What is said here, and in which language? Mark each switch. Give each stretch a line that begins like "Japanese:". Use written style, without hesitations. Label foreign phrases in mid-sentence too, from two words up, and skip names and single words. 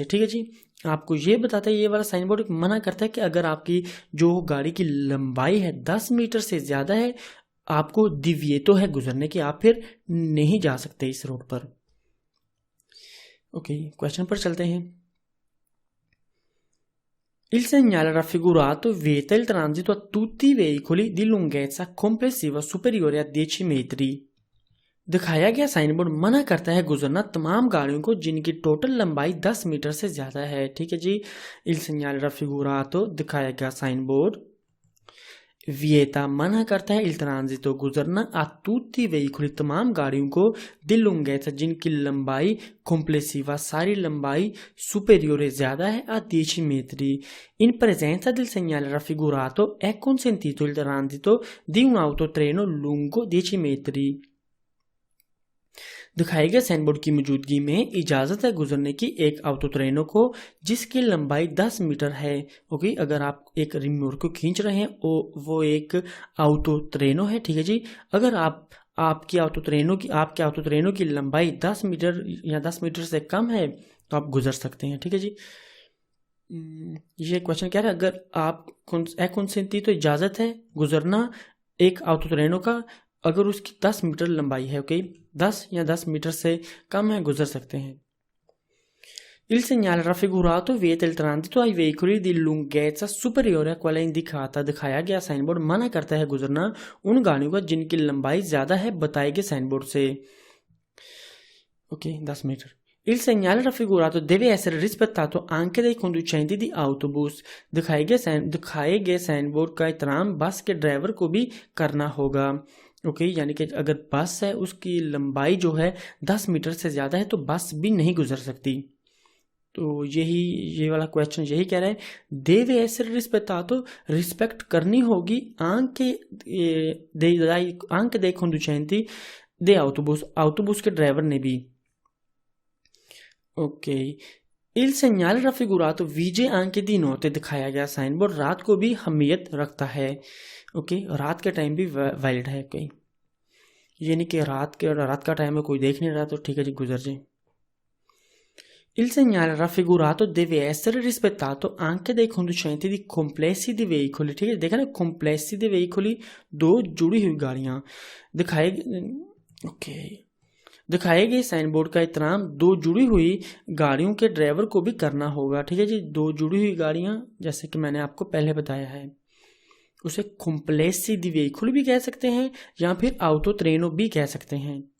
Urdu: ٹھیک ہے جی، آپ کو یہ بتاتا ہے، یہ والا
English: sign board
Urdu: منع کرتا ہے کہ اگر آپ کی جو گاڑی کی لمبائی ہے 10 میٹر سے زیادہ ہے، آپ کو دیویتو ہے گزرنے کی، آپ پھر نہیں جا سکتے اس روڈ پر. اوکے، کویسچن پر چلتے ہیں.
Italian: Il segnale raffigurato vieta il transito a tutti i veicoli di lunghezza complessiva superiore a 10 metri.
Urdu: دکھایا گیا
English: sign board
Urdu: منع کرتا ہے گزرنا تمام گاڑیوں کو جن کی ٹوٹل لمبائی 10 میٹر سے زیادہ ہے. ٹھیک ہے جی.
Italian: Il segnale raffigurato
Urdu: دکھایا گیا
English: sign board,
Urdu: ویئیتا منع کرتا ہے,
Italian: il transito
Urdu: گزرنا,
Italian: a tutti i veicoli
Urdu: تمام گاڑیوں کو,
Italian: di lunghezza
Urdu: جن کی لمبائی, complessiva ساری لمبائی, superiore زیادہ ہے,
Italian: a 10 metri. In presenza del segnale raffigurato è consentito il transito di un autotreno lungo 10 metri.
Urdu: دکھائے گئے
English: sign board
Urdu: کی موجودگی میں اجازت ہے گزرنے کی ایک آٹوٹرینو کو جس کی لمبائی 10 میٹر ہے. اوکے، اگر آپ ایک ریموٹ کو کھینچ رہے ہیں وہ ایک آٹوٹرینو ہے. ٹھیک ہے جی. اگر آپ کے آٹوٹرینو کی لمبائی 10 میٹر یا 10 میٹر سے کم ہے تو آپ گزر سکتے ہیں. ٹھیک ہے جی. یہ کویسچن کہہ رہا ہے اگر آپ کنسینٹی تو اجازت ہے گزرنا ایک آٹوٹرینو کا اگر اس کی 10 میٹر لمبائی ہے. اوکے، 10 یا 10 میٹر سے کم ہے، گزر سکتے ہیں.
Italian: Il segnale raffigurato vieta il transito ai veicoli di lunghezza superiore a quella indicata.
Urdu: دکھایا گیا
English: sign board
Urdu: منع کرتا ہے گزرنا ان گاڑیوں کا جن کی لمبائی زیادہ ہے بتائے گئے
English: sign board
Urdu: سے. اوکے، 10 میٹر.
Italian: Il segnale raffigurato deve essere rispettato anche dai conducenti di autobus.
Urdu: دکھائے گئے
English: sign board
Urdu: کا احترام بس کے ڈرائیور کو بھی کرنا ہوگا. اوکے، یعنی کہ اگر بس ہے اس کی لمبائی جو ہے 10 میٹر سے زیادہ ہے تو بس بھی نہیں گزر سکتی. تو یہ والا کویسچن یہی کہہ رہا ہے,
Italian: deve essere rispettato
Urdu: ریسپیکٹ کرنی ہوگی
Italian: anche dei conducenti de autobus
Urdu: کے ڈرائیور نے بھی. اوکے,
Italian: il segnale raffigurato vige anche di notte.
Urdu: دکھایا گیا
English: sign board
Urdu: رات کو بھی اہمیت رکھتا ہے۔ اوکے، رات کے ٹائم بھی ویلڈ ہے. اوکے، یہ نہیں کہ رات کا ٹائم میں کوئی دیکھ نہیں رہا تو ٹھیک ہے جی گزر جائے.
Italian: Il segnale raffigurato deve essere rispettato anche dai conducenti di complessi di veicoli.
Urdu: ٹھیک ہے، دیکھا نا,
Italian: complessi di veicoli
Urdu: دو جڑی ہوئی گاڑیاں دکھائے گئے
English: sign board
Urdu: کا احترام دو جڑی ہوئی گاڑیوں کے ڈرائیور کو بھی کرنا ہوگا. ٹھیک ہے جی، دو جڑی ہوئی گاڑیاں جیسے کہ میں نے آپ کو پہلے بتایا ہے اسے
Italian: complessi di veicoli
Urdu: بھی کہہ سکتے ہیں یا پھر آٹوٹرینو بھی کہہ سکتے ہیں.